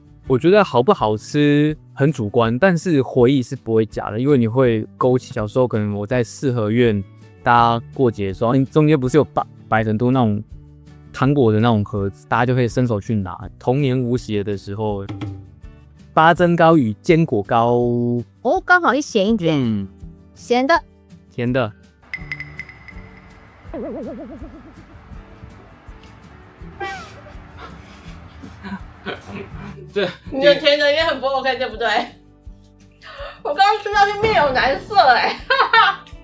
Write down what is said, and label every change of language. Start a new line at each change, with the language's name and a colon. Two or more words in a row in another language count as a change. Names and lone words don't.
Chinese: 我覺得好不好吃很主觀，但是回憶是不會假的，因為你會勾起小時候可能我在四合院大家過節的時候，中間不是有擺很多那種糖果的那種盒子，大家就可以伸手去拿。童年無邪的時候，八珍糕與堅果糕哦，剛好一鹹一甜，鹹的，甜的。对，你的甜的也很不 OK， 对不对？我刚刚吃到是面有难色哎，哈哈。